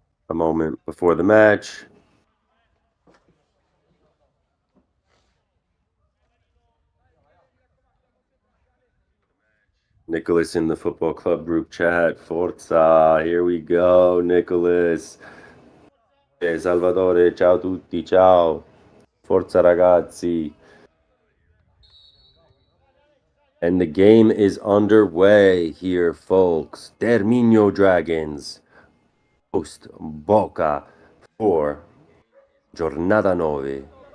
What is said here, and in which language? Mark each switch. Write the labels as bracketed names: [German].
[English] A moment before the match. Nicholas in the football club group chat. Forza, here we go, Nicholas. [Italian] Salvatore, ciao tutti, ciao. Forza ragazzi. [English] And the game is underway here, folks. Terminio Dragons host Boca for Giornata 9.